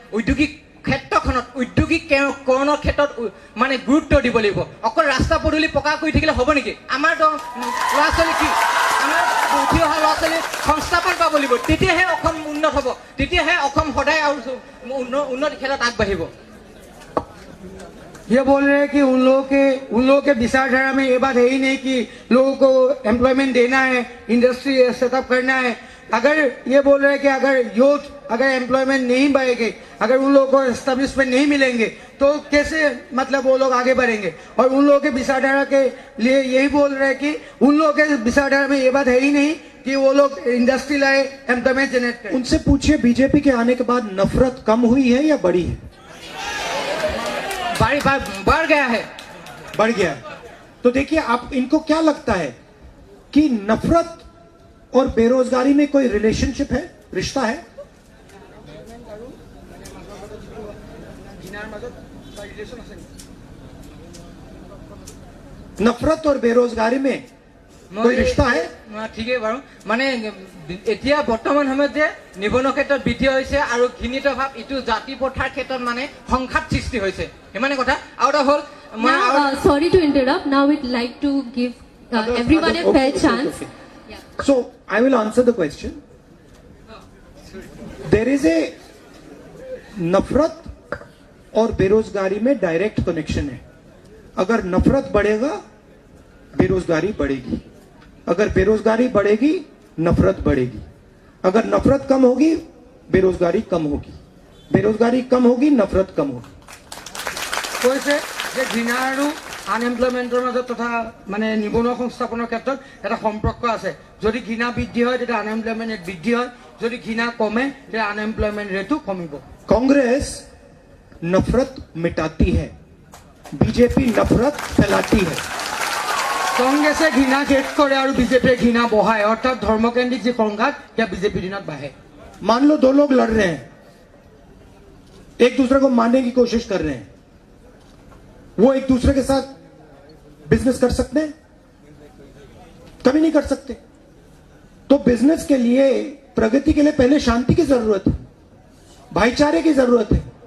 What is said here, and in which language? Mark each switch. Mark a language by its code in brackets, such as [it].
[as] ঔদ্যোগিক ক্ষেত্ৰখনত ঔদ্যোগিকৰণৰ ক্ষেত্ৰত মানে গুৰুত্ব দিব লাগিব। অকল ৰাস্তা পদূলি পকা কৰি থাকিলে হ'ব নেকি? আমাৰ ল'ৰা ছোৱালী কি, আমাৰ উঠি অহা ল'ৰা ছোৱালী সংস্থাপন পাব লাগিব, তেতিয়াহে অসম উন্নত হ'ব, তেতিয়াহে অসম সদায় আৰু উন্নতি ক্ষেত্ৰত আগবাঢ়িব। [hi] ये बोल रहे हैं कि उन लोगों के विचारधारा में ये बात है ही नहीं कि लोगों को एम्प्लॉयमेंट देना है, इंडस्ट्री सेटअप करना है। अगर ये बोल रहे हैं कि अगर यूथ अगर एम्प्लॉयमेंट नहीं बढ़ेगी, अगर उन लोगों को एस्टेब्लिशमेंट नहीं मिलेंगे तो कैसे मतलब वो लोग आगे बढ़ेंगे? और उन लोगों के विचारधारा के लिए यही बोल रहे हैं कि उन लोगों के विचारधारा में ये बात है ही नहीं कि वो लोग इंडस्ट्री लाए, एम्प्लॉयमेंट जनरेट करें। उनसे पूछिए, बीजेपी के आने के बाद नफरत कम हुई है या बढ़ी है? बढ़ गया है, बढ़ गया है। तो देखिए, आप इनको क्या लगता है कि नफरत और बेरोजगारी में कोई रिलेशनशिप है, रिश्ता है? नफरत और बेरोजगारी में कोई रिश्ता है? [as] ঠিকেই বাৰু। মানে এতিয়া বৰ্তমান সময়ত যে নিবনুৱা ক্ষেত্ৰত বৃদ্ধি হৈছে আৰু ঘৃণিত ভাৱ ইটো জাতি প্ৰথাৰ ক্ষেত্ৰত মানে সংঘাত সৃষ্টি হৈছে, সিমানে কথা। আৰু এটা হ'ল [en] Sorry to interrupt. Now we'd like to give everyone a fair chance. Yeah. So I will answer the question. There is a [hi] नफरत और बेरोजगारी में डायरेक्ट कनेक्शन है। अगर नफरत बढ़ेगा बेरोजगारी बढ़ेगी, अगर बेरोजगारी बढ़ेगी नफरत बढ़ेगी, अगर नफरत कम होगी बेरोजगारी कम होगी, बेरोजगारी कम होगी नफरत कम होगी। [as] কৈছে যে ঘৃণা আৰু আনএমপ্লয়মেণ্টৰ মাজত তথা মানে নিবনুৱা সংস্থাপনৰ ক্ষেত্ৰত এটা সম্পৰ্ক আছে। যদি ঘৃণা বৃদ্ধি হয় তেতিয়া আনএমপ্লয়মেণ্ট ৰেট বৃদ্ধি হয়, যদি ঘৃণা কমে তেতিয়া আনএমপ্লয়মেণ্ট ৰেটো কমিব। [hi] कांग्रेस नफरत मिटाती है, बीजेपी नफरत फैलाती है। [as] কংগ্ৰেছে ঘৃণা শেষ কৰে আৰু বিজেপিয়ে ঘৃণা বঢ়ায়, অৰ্থাৎ ধৰ্মকেন্দ্ৰিক যি সংঘাত সেয়া বিজেপিৰ দিনত বাঢ়ে। [hi] मान लो दो लोग लड़ रहे हैं, एक दूसरे को मारने की कोशिश कर रहे हैं, वो एक दूसरे के साथ बिजनेस कर सकते हैं? कभी नहीं कर सकते। तो बिजनेस के लिए, प्रगति के लिए पहले शांति की जरूरत है, भाईचारे की जरूरत है।